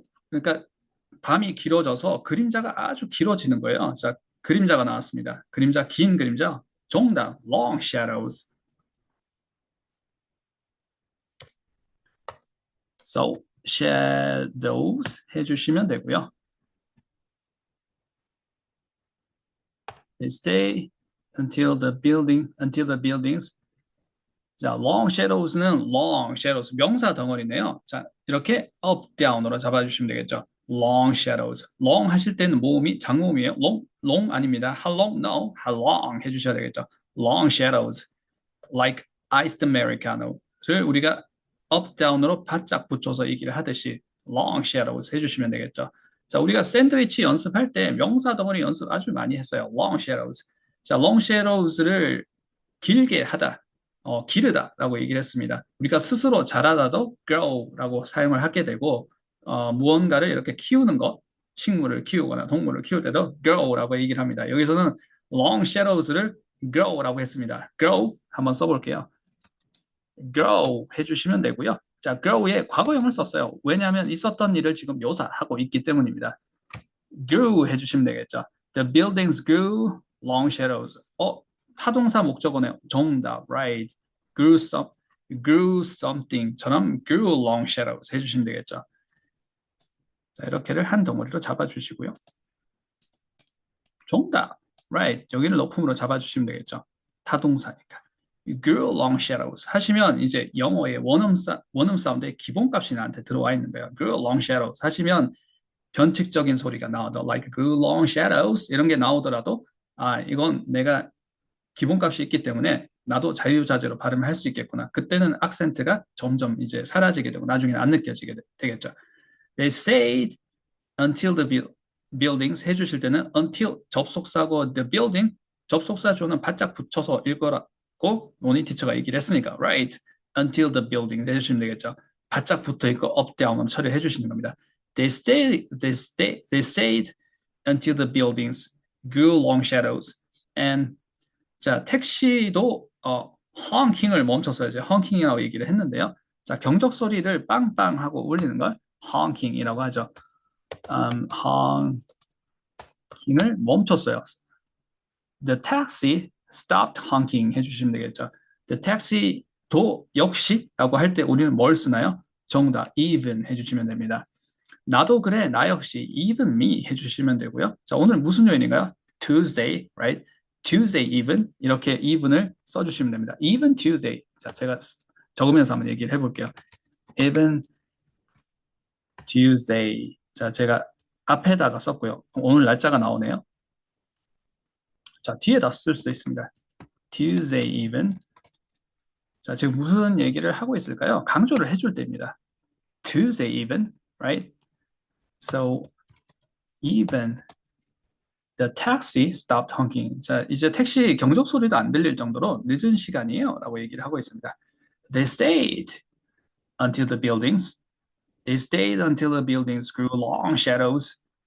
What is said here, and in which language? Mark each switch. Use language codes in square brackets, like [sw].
[ko] 그러니까 밤이 길어져서 그림자가 아주 길어지는 거예요. 자, 그림자가 나왔습니다. 그림자, 긴 그림자. [en] 정답, long shadows. So, shadows 해주시면 되고요. They stay until the buildings. [ko] 자, long shadows는 long shadows, 명사 덩어리네요. 자, 이렇게 up, down으로 잡아주시면 되겠죠. [en] long shadows. [ko] long 하실 때는 모음이 장모음이에요. long 아닙니다. [en] how long? No. [ko] how long 해주셔야 되겠죠. [en] long shadows, like iced americano [ko] 를 우리가 up, down으로 바짝 붙여서 얘기를 하듯이 long shadows 해주시면 되겠죠. 자, 우리가 샌드위치 연습할 때 명사 덩어리 연습 아주 많이 했어요. [en] long shadows. [ko] 자, long shadows를 길게 하다, 기르다라고 얘기를 했습니다. 우리가 스스로 자라다도 grow라고 사용을 하게 되고 무언가를 이렇게 키우는 것, 식물을 키우거나 동물을 키울 때도 grow라고 얘기를 합니다. 여기서는 long shadows를 grow라고 했습니다. grow 한번 써볼게요. grow 해주시면 되고요. 자, grow에 과거형을 썼어요. 왜냐하면 있었던 일을 지금 묘사하고 있기 때문입니다. grew 해주시면 되겠죠. [en] The buildings grew long shadows. [ko] 타동사 목적어네요. 정답, right. [en] grew something처럼 grew long shadows [ko] 해주시면 되겠죠. 자, 이렇게를 한 덩어리로 잡아주시고요. 정답, right. 여기를 높음으로 잡아주시면 되겠죠. 타동사니까. [en] grew long shadows [ko] 하시면 이제 영어의 원음 사운드의 기본값이 나한테 들어와 있는 거예요. grew long shadows 하시면 변칙적인 소리가 나와도 [en] like grew long shadows [ko] 이런 게 나오더라도 이건 내가 기본값이 있기 때문에 나도 자유자재로 발음을 할 수 있겠구나. 그때는 악센트가 점점 이제 사라지게 되고 나중에는 안 느껴지게 되겠죠. [en] They stayed until the buildings [ko] 해주실 때는 until 접속사고 the building 접속사 조는 바짝 붙여서 읽으라고 모니 티처가 얘기를 했으니까 [en] right until the building [ko] 해주시면 되겠죠. 바짝 붙어 있고 up down으로 처리해 주시는 겁니다. [en] They stayed until the buildings grew long shadows and [ko] 자, 택시도 honking을 멈췄어야죠. honking이라고 얘기를 했는데요. 자, 경적 소리를 빵빵 하고 울리는 걸 honking이라고 하죠. honking을 멈췄어요. [en] The taxi stopped honking [ko] 해주시면 되겠죠. The taxi도 역시라고 할 때 우리는 뭘 쓰나요? 정답, even 해주시면 됩니다. 나도 그래, 나 역시 [en] even me [ko] 해주시면 되고요. 자, 오늘 무슨 요일인가요? [en] Tuesday, right? Tuesday even [ko] 이렇게 [en] even을 [ko] 써주시면 됩니다. [en] Even Tuesday. [ko] 자, 제가 적으면서 한번 얘기를 해볼게요. [en] Even Tuesday. [ko] 자, 제가 앞에다가 썼고요. 오늘 날짜가 나오네요. 자, 뒤에다 쓸 수도 있습니다. [en] Tuesday even. [ko] 자, 지금 무슨 얘기를 하고 있을까요? 강조를 해줄 때입니다. [en] Tuesday even, right? So even the taxi stopped honking. [ko] 자, 이제 택시 경적 소리도 안 들릴 정도로 늦은 시간이에요. 라고 얘기를 하고 있습니다. [en] They stayed until the buildings. They stayed until the buildings grew long shadows.